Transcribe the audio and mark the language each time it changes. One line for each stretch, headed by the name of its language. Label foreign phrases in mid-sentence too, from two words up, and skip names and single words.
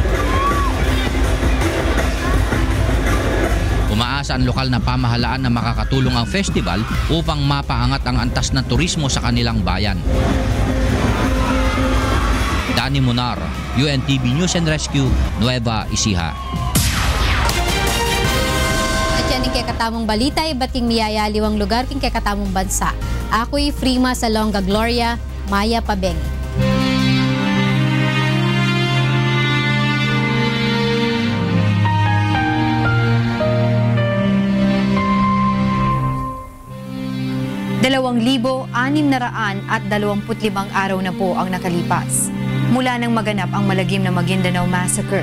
Filipino: Umaasa ang lokal na pamahalaan na makakatulong ang festival upang mapaangat ang antas ng turismo sa kanilang bayan. Dani Munar, UNTV News and Rescue, Nueva Ecija.
Pampanga: At yan yung kakatamong balita, iba't king miyayaliwang lugar king kakatamong bansa. Ako'y Frima Salonga Gloria, Maya Pabengi.
Filipino: Dalawang 2,625 araw na po ang nakalipas mula nang maganap ang malagim na Maguindanao Massacre.